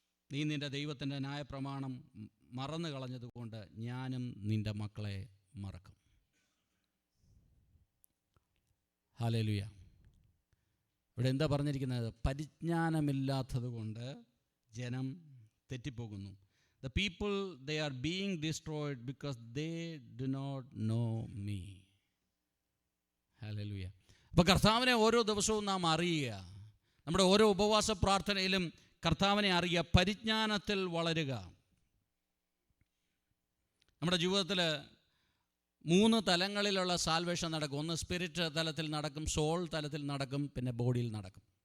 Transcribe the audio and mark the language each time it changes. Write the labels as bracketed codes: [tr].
[ml] നീ നിൻ്റെ ദൈവത്തിൻ്റെ ന്യായപ്രമാണം മറന്നു കളഞ്ഞതുകൊണ്ട് ഞാനും നിൻ്റെ മക്കളെ മറക്കും. ഹല്ലേലൂയ. ഇവിടെ എന്താ പറഞ്ഞിരിക്കുന്നത്? പരിജ്ഞാനമില്ലാത്തത് കൊണ്ട് ജനം തെറ്റിപ്പോകുന്നു. [en] The people, they are being destroyed because they do not know me. [ml] Hallelujah. അപ്പോൾ കർത്താവിനെ ഓരോ ദിവസവും നാം അറിയുക. നമ്മുടെ ഓരോ ഉപവാസ പ്രാർത്ഥനയിലും കർത്താവിനെ അറിയുക, പരിജ്ഞാനത്തിൽ വളരുക. നമ്മുടെ ജീവിതത്തിൽ 3 തലങ്ങളിലുള്ള സാൽവേഷൻ നടക്കും. ഒന്ന് സ്പിരിറ്റ് തലത്തിൽ നടക്കും, സോൾ തലത്തിൽ നടക്കും, പിന്നെ ബോഡിയിൽ നടക്കും.